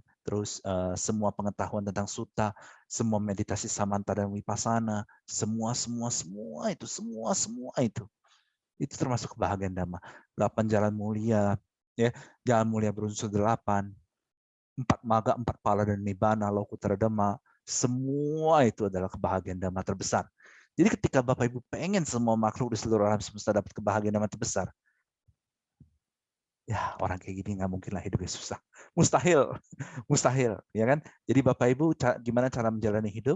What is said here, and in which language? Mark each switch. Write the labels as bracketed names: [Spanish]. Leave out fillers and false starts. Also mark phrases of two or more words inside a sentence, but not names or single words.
[Indonesian] Terus semua pengetahuan tentang sutta, semua meditasi samanta dan vipassana, semua itu. Itu termasuk kebahagiaan dhamma. 8 jalan mulia, ya, jalan mulia berunsur 8, 4 maga, 4 pala dan nibbana, [Pali] lokuttara dhamma, [Indonesian] semua itu adalah kebahagiaan dhamma terbesar. Jadi ketika Bapak Ibu pengen semua makhluk di seluruh alam semesta dapat kebahagiaan dhamma terbesar, ya orang kayak gini nggak mungkin lah hidupnya susah. Mustahil, mustahil, ya kan? Jadi Bapak Ibu gimana cara menjalani hidup?